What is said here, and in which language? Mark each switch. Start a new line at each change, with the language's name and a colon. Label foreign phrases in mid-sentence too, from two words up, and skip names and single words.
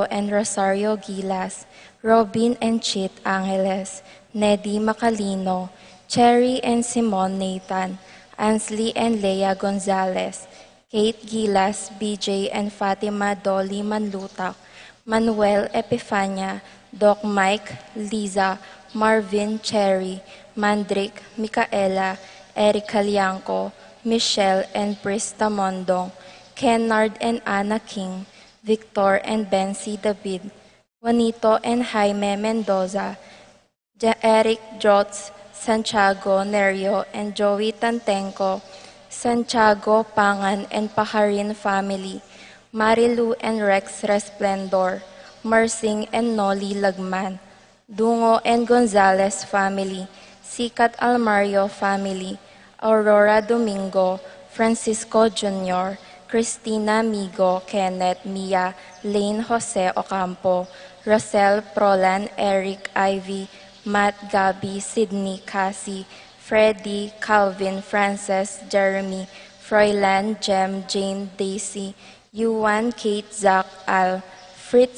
English: and Rosario Gilas, Robin and Chit Angeles, Neddy Macalino, Cherry and Simon Nathan, Ansley and Leia Gonzalez, Kate Gilas, BJ and Fatima Dolly Manlutak, Manuel Epifania, Doc Mike, Liza, Marvin Cherry, Mandrick, Micaela, Erica Lianco, Michelle and Prista Mondong, Kennard and Anna King, Victor and Bency David, Juanito and Jaime Mendoza, Eric Jotz, Santiago Nerio and Joey Tantenco, Santiago Pangan and Paharin family, Marilu and Rex Resplendor, Mersing and Noli Lagman, Dungo and Gonzalez family, Sikat Almario family, Aurora Domingo, Francisco Jr., Christina Migo, Kenneth, Mia, Lane Jose Ocampo, Rosel Prolan, Eric Ivy, Matt Gabi, Sydney Cassie, Freddie, Calvin, Frances, Jeremy, Froilan, Jem, Jane, Daisy, Yuan, Kate, Zach, Al, Fritz